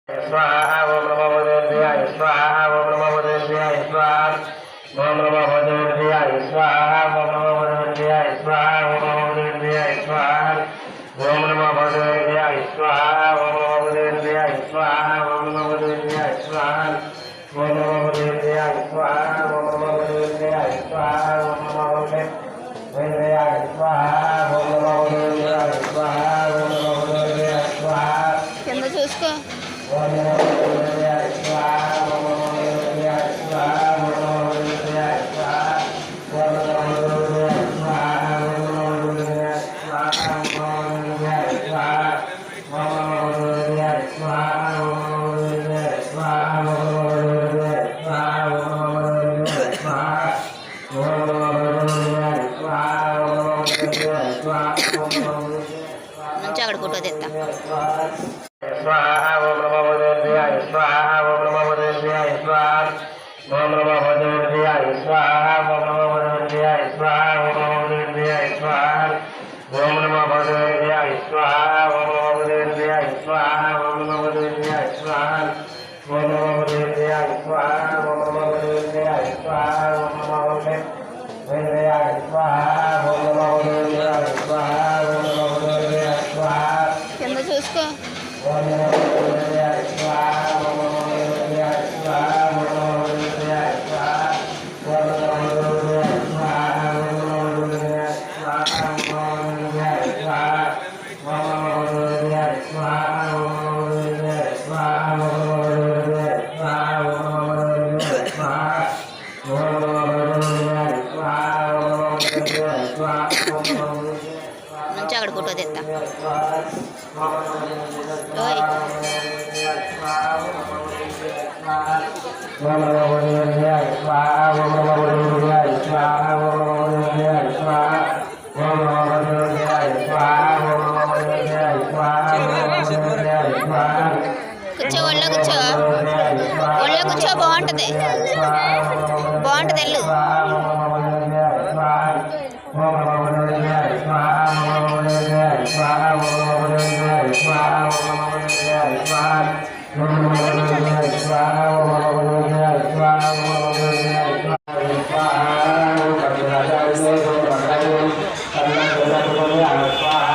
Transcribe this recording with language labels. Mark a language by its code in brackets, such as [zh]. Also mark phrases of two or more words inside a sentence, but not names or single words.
[sa] स्वाहा ओम नमो भगवते स्वाहा ओम नमो भगवते स्वाहा ओम नमो भगवते स्वाहा ओम नमो भगवते स्वाहा ओम नमो भगवते स्वाहा ओम नमो भगवते स्वाहा ओम नमो भगवते स्वाहा ओम नमो भगवते स्वाहा ओम नमो भगवते स्वाहा ओम नमो भगवते स्वाहा ओम नमो भगवते स्वाहा ओम नमो भगवते स्वाहा ओम नमो भगवते स्वाहा [te] కింద చూసుకో [sa] ओम नमो भगवते स्वाहा ओम नमो भगवते स्वाहा ओम नमो भगवते स्वाहा ओम नमो भगवते स्वाहा ओम नमो भगवते स्वाहा ओम नमो भगवते स्वाहा ओम नमो भगवते स्वाहा ओम नमो भगवते स्वाहा ओम नमो भगवते स्वाहा ओम नमो भगवते स्वाहा ओम नमो भगवते स्वाहा ओम नमो भगवते स्वाहा ओम नमो भगवते [te] మంచి అక్కడ ఫోటో తెస్తా [sa] स्वाहा ओम नमो भगवते स्वाहा ओम नमो भगवते स्वाहा ओम नमो भगवते स्वाहा ओम नमो भगवते स्वाहा ओम नमो भगवते स्वाहा ओम नमो भगवते स्वाहा ओम नमो भगवते स्वाहा ओम नमो भगवते स्वाहा ओम नमो भगवते स्वाहा ओम नमो भगवते स्वाहा ओम नमो भगवते स्वाहा ओम नमो भगवते स्वाहा ओम नमो भगवते स्वाहा [te] కింద చూసుకో [sa] ओम नमो भगवते स्वाहा ओम नमो भगवते स्वाहा ओम नमो भगवते स्वाहा ओम नमो भगवते स्वाहा ओम नमो भगवते स्वाहा ओम नमो भगवते स्वाहा ओम नमो भगवते स्वाहा ओम नमो भगवते स्वाहा ओम नमो भगवते स्वाहा ओम नमो भगवते स्वाहा ओम नमो भगवते स्वाहा ओम नमो भगवते स्वाहा ओम नमो भगवते [te] మంచి అక్కడ ఫోటో తెస్తా ఓయ్ [sa] ओम नमो भगवते स्वाहा ओम नमो भगवते स्वाहा ओम नमो भगवते स्वाहा ओम नमो भगवते स्वाहा ओम नमो भगवते स्वाहा ओम नमो भगवते स्वाहा [te] కూర్చో ఒళ్ళో కూర్చో ఒళ్ళో కూర్చో బాగుంటుంది బాగుంటుంది వెళ్ళు [sa] ओम नमो भगवते स्वाहा ओम नमो भगवते स्वाहा ओम नमो भगवते स्वाहा ओम नमो भगवते स्वाहा ओम नमो भगवते स्वाहा ओम नमो भगवते स्वाहा ओम नमो भगवते स्वाहा ओम नमो भगवते स्वाहा